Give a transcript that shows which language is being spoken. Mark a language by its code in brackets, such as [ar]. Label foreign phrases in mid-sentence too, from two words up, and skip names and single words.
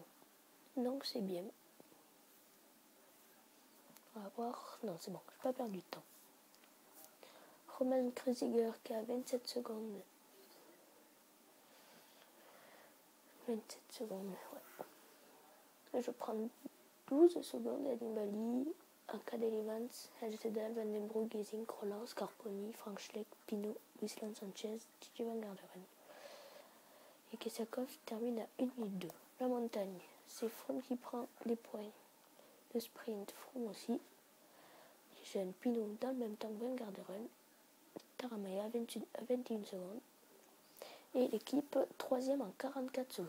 [fr] Donc c'est bien. On va voir. Non, c'est bon, j'ai pas perdu de temps. Roman Kreuziger qui a 27 secondes. 27 secondes, ouais. Je prends 12 secondes à Nibali, à Cadel Evans, Jedal, Van den Broek, Gesink, Roland, Scarponi, Frank Schleck, Pinot, Wisland Sanchez, Titi Van Garderen. Et Kessiakov termine à 1 minute 2. La montagne, c'est Froome qui prend les points. Le sprint, Froome aussi. Les jeunes, Pinot dans le même temps que Van Garderen. Taramaya à 21 secondes. Et l'équipe 3e en 44 secondes.